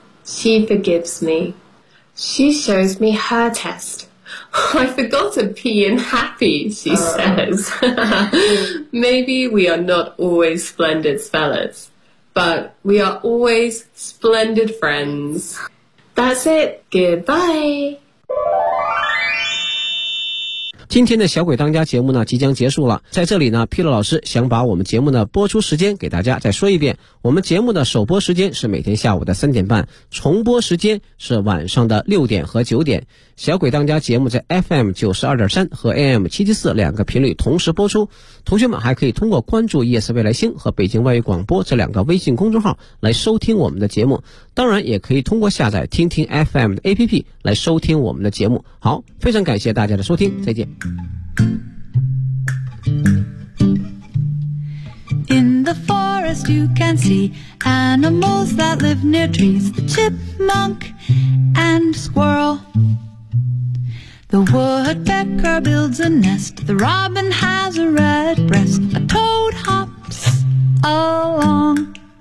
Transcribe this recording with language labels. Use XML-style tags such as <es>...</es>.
<en>She forgives me. She shows me her test. I forgot to pee in happy, she says. Maybe we are not always splendid spellers, but we are always splendid friends. That's it. Goodbye.</en> <zh>今天的小鬼当家节目呢即将结束了，在这里呢 Peter 老师想把我们节目的播出时间给大家再说一遍，我们节目的首播时间是每天下午的3:30，重播时间是晚上的6:00和9:00。小鬼当家节目在 FM92.3 和 AM774 两个频率同时播出，同学们还可以通过关注 ES 未来星和北京外语广播这两个微信公众号来收听我们的节目，当然也可以通过下载听听 FM 的 APP 来收听我们的节目。好，非常感谢大家的收听，再见。</zh> <en>In the forest you can see animals that live near trees, the chipmunk and squirrel. The woodpecker builds a nest, the robin has a red breast, a toad hops along.</en>